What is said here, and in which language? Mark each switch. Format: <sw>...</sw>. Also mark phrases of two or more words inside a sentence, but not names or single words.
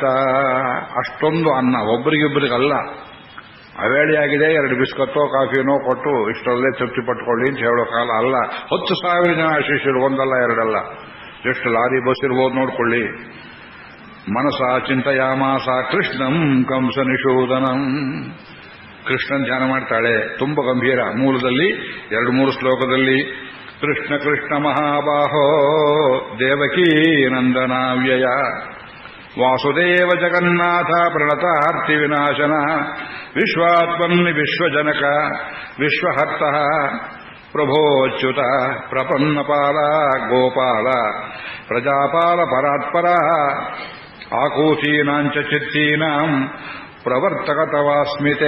<kn>ಅಷ್ಟೊಂದು ಅನ್ನ ಒಬ್ಬರಿಗಿಬ್ಬರಿಗಲ್ಲ, ಅವೇಳೆಯಾಗಿದೆ, 2 ಬಿಸ್ಕತ್ತೋ ಕಾಫಿನೋ ಕೊಟ್ಟು ಇಷ್ಟರಲ್ಲೇ ತೃಪ್ತಿ ಪಟ್ಕೊಳ್ಳಿ ಅಂತ ಹೇಳೋ ಕಾಲ ಅಲ್ಲ. 10,000 ಜನ ಶಿಷ್ಯರು, ಒಂದಲ್ಲ ಎರಡಲ್ಲ, ಎಷ್ಟು ಲಾರಿ ಬಸ್ ಇರ್ಬೋದು ನೋಡ್ಕೊಳ್ಳಿ.</kn> <sa>ಮನಸ ಚಿಂತೆಯಾಮಾಸ ಕೃಷ್ಣಂ ಕಂಸ ನಿಷೂದನಂ.</sa> <kn>ಕೃಷ್ಣನ್ ಧ್ಯಾನ ಮಾಡ್ತಾಳೆ, ತುಂಬ ಗಂಭೀರ. ಮೂಲದಲ್ಲಿ 2-3 ಶ್ಲೋಕದಲ್ಲಿ</kn> <sa>ಕೃಷ್ಣ ಕೃಷ್ಣ ಮಹಾಬಾಹೋ ದೇವಕೀ ನಂದನಾವ್ಯಯ ವಾಸುದೇವ ಜಗನ್ನಾಥ ಪ್ರಣತಾರ್ತಿ ವಿನಾಶನ ವಿಶ್ವಾತ್ಮನ್ನಿ ವಿಶ್ವಜನಕ ವಿಶ್ವಹರ್ತ ಪ್ರಭೋಚ್ಯುತ ಪ್ರಪನ್ನಪಾಲ ಗೋಪಾಲ ಪ್ರಜಾಪಾಲ ಪರಾತ್ಪರ ಆಕೂತೀನಾಂಚ ಚಿತ್ತೀನಾಂ ಪ್ರವರ್ತಕ ತವಾಸ್ಮಿತೆ.</sa>